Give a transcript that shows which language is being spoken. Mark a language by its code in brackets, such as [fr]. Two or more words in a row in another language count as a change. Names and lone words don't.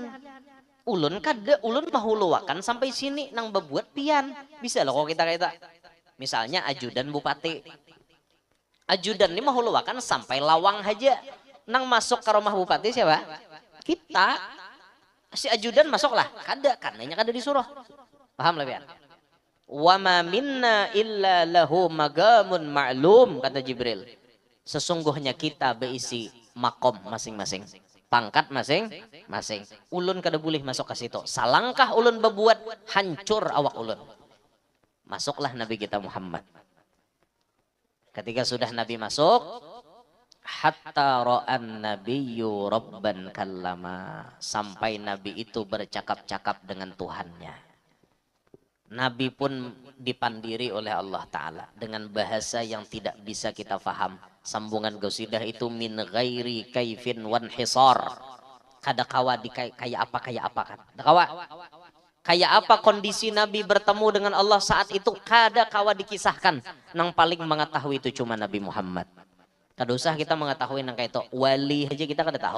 [bjn] Ulun mahuluakan sampai sini nang bebuat pian. [id] Bisa loh kalau kita misalnya ajudan bupati. [bjn] Ajudan ini mahuluakan sampai lawang aja. Nang masuk ke rumah bupati siapa? [id] Kita. Si ajudan masuklah. [bjn] Karenanya kada disuruh. Paham lah pian? [ar] وما منا إلا له مقام معلوم [id] kata Jibril. Sesungguhnya kita berisi makom masing-masing. Pangkat masing-masing. [bjn] Ulun kada boleh masuk ke situ. Salangkah ulun berbuat hancur awak ulun. [id] Masuklah Nabi kita Muhammad. Ketika sudah Nabi masuk, [ar] حتى رأى النبي ربا كلم. [id] Sampai Nabi itu bercakap-cakap dengan Tuhannya. Nabi pun dipandiri oleh Allah Ta'ala dengan bahasa yang tidak bisa kita faham. Sambungan gosidah itu [ar] من غير كيف وانحصار. [bjn] Kada kawa di kayak apa kan. Kada kawa. Kayak apa kondisi Nabi bertemu dengan Allah saat itu kada kawa dikisahkan. Nang paling mengetahui itu cuma Nabi Muhammad. Kada usah kita mengetahui nang kayak itu. Wali aja kita kada tahu.